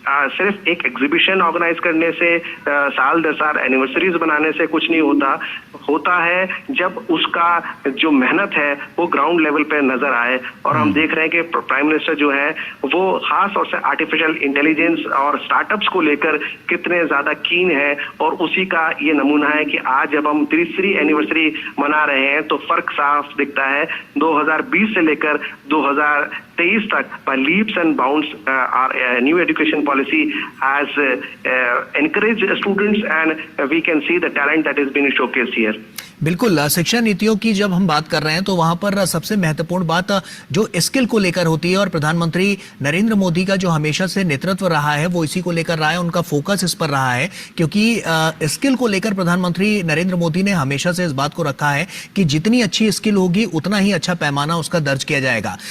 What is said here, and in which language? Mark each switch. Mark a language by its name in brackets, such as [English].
[Hindi] सिर्फ एक exhibition organise करने से, साल दर साल एनिवर्सरीज बनाने से कुछ नहीं होता है जब उसका जो मेहनत है वो ग्राउंड लेवल पे नजर आए। और हम देख रहे हैं कि प्राइम मिनिस्टर जो है वो खास तौर से आर्टिफिशियल इंटेलिजेंस और स्टार्टअप्स को लेकर कितने ज्यादा कीन है, और उसी का ये नमूना है कि आज जब हम तीसरी एनिवर्सरी मना रहे हैं तो फर्क साफ दिखता है। 2020 से लेकर 2023 तक [English] by leaps and bounds our new education policy has encouraged students, and we can see the talent that has been showcased here. [Hindi] बिल्कुल, शिक्षा नीतियों की जब हम बात कर रहे हैं तो वहां पर सबसे महत्वपूर्ण बात जो स्किल को लेकर होती है, और प्रधानमंत्री नरेंद्र मोदी का जो हमेशा से नेतृत्व रहा है वो इसी को लेकर रहा है, उनका फोकस इस पर रहा है, क्योंकि स्किल को लेकर प्रधानमंत्री नरेंद्र मोदी ने हमेशा से इस बात को रखा है कि जितनी अच्छी स्किल होगी उतना ही अच्छा पैमाना उसका दर्ज किया जाएगा।